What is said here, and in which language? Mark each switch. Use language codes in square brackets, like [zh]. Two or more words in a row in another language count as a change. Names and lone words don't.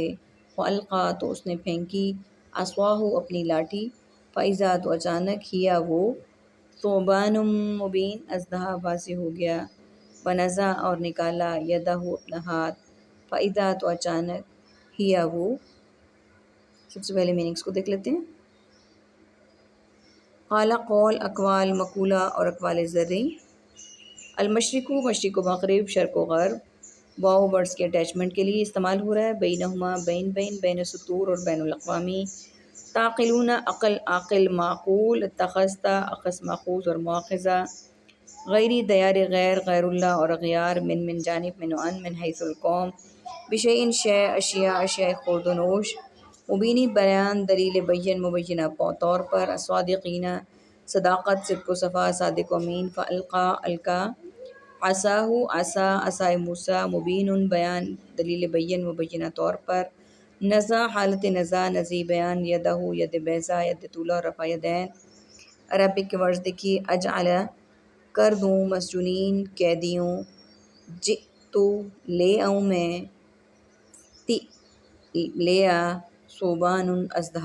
[ur] فالقا تو اس نے پھینکی، عصواہ اپنی لاٹھی، فاذا تو اچانک ہیا وہ، [ar] ثعبان مبین [ur] اژدہا واضح ہو گیا، ونزع اور نکالا، یدہ اپنا ہاتھ، فاذا تو اچانک ہیا وہ۔ سب سے پہلے میننگس کو دیکھ لیتے ہیں۔ قال قول، اقوال، مقولہ اور اقوال زرعی۔ المشرق مشرق و مغرب، شرق و غرب، واؤ ورڈز کے اٹیچمنٹ کے لیے استعمال ہو رہا ہے، بینہما بین بین، بین سطور اور بین الاقوامی۔ تعقلون عقل، عاقل، معقول، اتخذت اخذ ماخوذ اور مواخذہ، غیری دیار غیر، غیر اللہ اور اغیار، من جانب، من و ان، من حیث القوم، بشیء شے، اشیاء اشیاء خورد و نوش، مبینی بیان، دلیل بین مبینہ طور پر، صادقین صداقت، صدق و صفا، صادق و امین، فالقا القا، عصاہ عصا، عصائے موسیٰ، مبین بیان، دلیل بین مبینہ طور پر، نزع حالت نزع، نزی بیان، یدہ ید بیضا، ید طولہ اور رفع یدین۔ عربک کے ورڈز دیکھیے، اجعل کر دوں، مسجونین قیدیوں، جئتو لے آؤں میں، تی لے آ، ثعبان اژدہا۔